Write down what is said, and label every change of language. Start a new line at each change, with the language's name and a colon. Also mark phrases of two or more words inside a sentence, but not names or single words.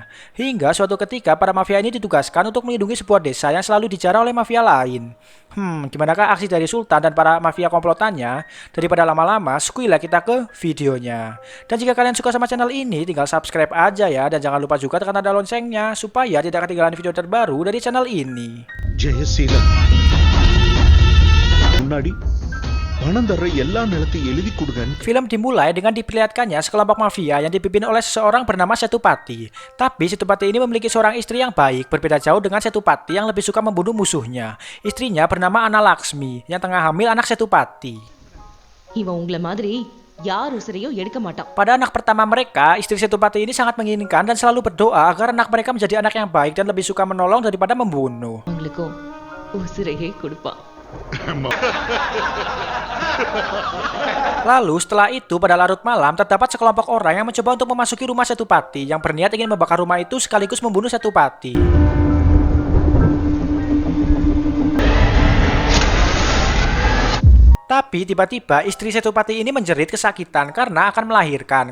Indonesian: Hingga suatu ketika para mafia ini ditugaskan untuk melindungi sebuah desa yang selalu dijarah oleh mafia lain. Gimanakah aksi dari Sultan dan para mafia komplotannya? Daripada lama-lama, skuilah kita ke videonya. Dan jika kalian suka sama channel ini, tinggal subscribe aja ya. Dan jangan lupa juga tekan tanda loncengnya, supaya tidak ketinggalan video terbaru dari channel ini.
Tamil: ஜெயசீலன் முன்னாடி பணம் தர்ற எல்லா நிலத்தையும் எழுதி கொடுங்க.
Indonesian: Film dimulai dengan diperlihatkannya sekelompok mafia yang dipimpin oleh seseorang bernama Setupati. Tapi Setupati ini memiliki seorang istri yang baik, berbeda jauh dengan Setupati yang lebih suka membunuh musuhnya. Istrinya bernama Ana Laksmi yang tengah hamil anak Setupati.
Tamil: இவன் உங்களை மாதிரி யார் உசிரையோ எடுக்க மாட்டான்.
Indonesian: Pada anak pertama mereka, istri Setupati ini sangat menginginkan dan selalu berdoa agar anak mereka menjadi anak yang baik dan lebih suka menolong daripada membunuh.
Tamil: உங்களுக்கும் உசிரையே கொடுப்பான்.
Indonesian: Lalu setelah itu pada larut malam terdapat sekelompok orang yang mencoba untuk memasuki rumah Setupati yang berniat ingin membakar rumah itu sekaligus membunuh Setupati. Tapi tiba-tiba istri Setupati ini menjerit kesakitan karena akan melahirkan.